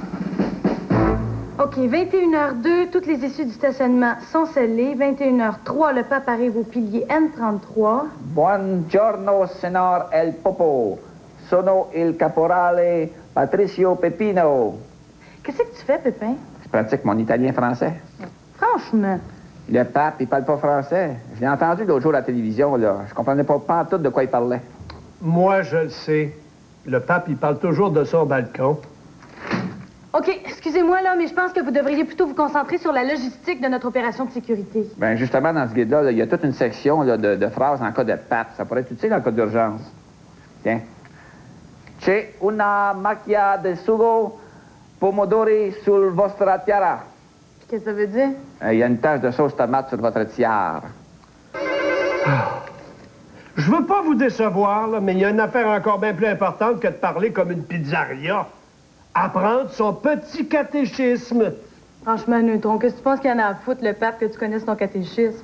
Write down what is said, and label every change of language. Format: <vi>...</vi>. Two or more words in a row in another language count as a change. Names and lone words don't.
<fr>OK, 21h02, toutes les issues du stationnement sont scellées. 21h03, le pape arrive au pilier N33.</fr> <it>Buongiorno, signor El Popo. Sono il caporale Patricio Pepino.</it> <fr>Qu'est-ce que tu fais, Pépin? Je pratique mon italien français. Franchement. Le pape, il parle pas français. Je l'ai entendu l'autre jour à la télévision, là. Je comprenais pas tout de quoi il parlait. Moi, je le sais. Le pape, il parle toujours de son balcon. OK, excusez-moi, là, mais je pense que vous devriez plutôt vous concentrer sur la logistique de notre opération de sécurité. Ben justement, dans ce guide-là, là, il y a toute une section là, de phrases en cas de pape. Ça pourrait être utile en cas d'urgence. Tiens.</fr> <it>C'è una macchia de sugo pomodori sul vostra tiara.</it> <fr>Qu'est-ce que ça veut dire? Il y a une tache de sauce tomate sur votre tiare. Je veux pas vous décevoir, là, mais il y a une affaire encore bien plus importante que de parler comme une pizzeria. Apprendre son petit catéchisme. Franchement, Neutron, qu'est-ce que tu penses qu'il y en a à foutre, le pape, que tu connaisses ton catéchisme?</fr>